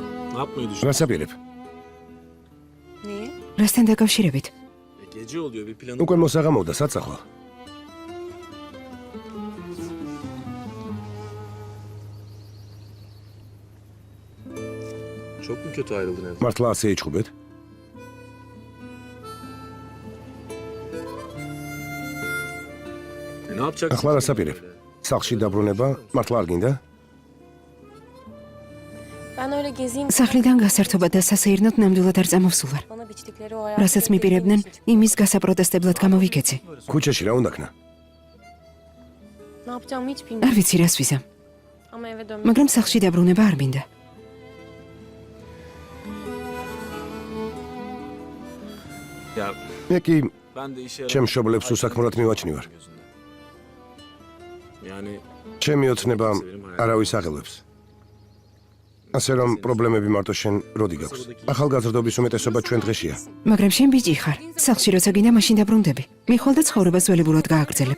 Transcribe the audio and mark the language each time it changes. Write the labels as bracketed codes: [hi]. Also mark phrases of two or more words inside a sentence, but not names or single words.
[ka] რასაპირებ? რასთან დაკავშირებით? უკვე მოსაღამოვდა საცახვა. [tr] Çok mu kötü ayrıldın evden? [ka] მართლა ასე იჭხუბეთ? [tr] Ne yapacaksın? [ka] ახლა რასაპირებ? სახლში დაბრუნება მართლა არ გინდა? სახლიდან გასართობა და სასეირნოდ ნამდვილად არ წამოვსულვარ. რასაც მიპირებდნენ, იმის გასაპროტესტებლად გამოვიქეცი. ქუჩაში რა უნდა ქნა? არ ვიცი რას ვიზამ. მაგრამ სახლში დაბრუნება არ მინდა. [tr] Ya [ka] მე კი [tr] ben de işe [ka] ჩემ მშობლებს უსაქმრად მივაჩნივარ. [tr] Yani [ka] ჩემი ოცნება არავის აღელვებს. ასე რომ პრობლემები მარტო შენ როდი გაქვს? ახალგაზრდობის უმეტესობა ჩვენ დღეშია. მაგრამ შენ ბიჭი ხარ. სახლში როცა გინდა მაშინ დაბრუნდები. მიხვალ და ცხოვრებას ძველებურად გააგრძელებ.